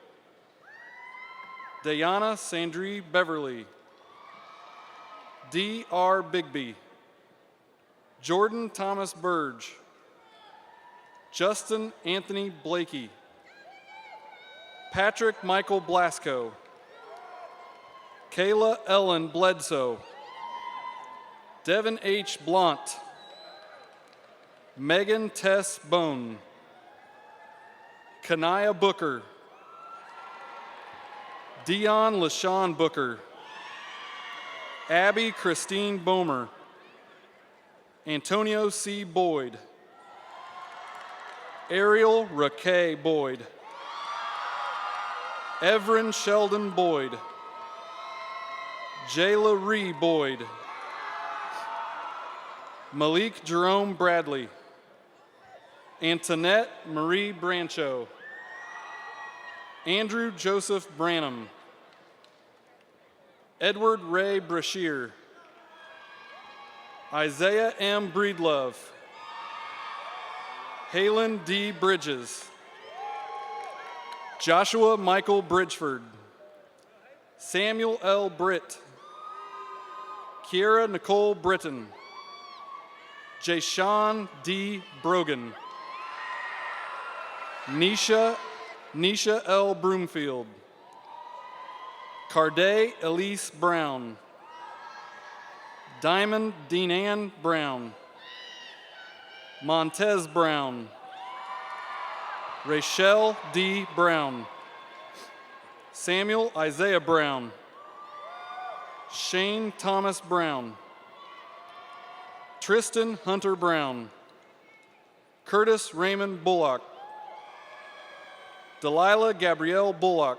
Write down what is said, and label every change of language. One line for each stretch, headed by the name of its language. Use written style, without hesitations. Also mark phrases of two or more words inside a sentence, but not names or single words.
English: Dayana Sandri Beverly. D.R. Bigby. Jordan Thomas Burge. Justin Anthony Blakey. Patrick Michael Blasco. Kayla Ellen Bledsoe. Devin H. Blount. Megan Tess Bone. Kanaya Booker. Dion LaShawn Booker. Abby Christine Bomer. Antonio C. Boyd. Ariel Raquel Boyd. Everin Sheldon Boyd. Jayla Ree Boyd. Malik Jerome Bradley. Antoinette Marie Brancho. Andrew Joseph Branham. Edward Ray Brashear. Isaiah M. Breedlove. Halen D. Bridges. Joshua Michael Bridgeford. Samuel L. Britt. Kiera Nicole Britton. Jayshawn D. Brogan. Nisha L. Broomfield. Carday Elise Brown. Diamond Deanann Brown. Montez Brown. Rachel D. Brown. Samuel Isaiah Brown. Shane Thomas Brown. Tristan Hunter Brown. Curtis Raymond Bullock. Delilah Gabrielle Bullock.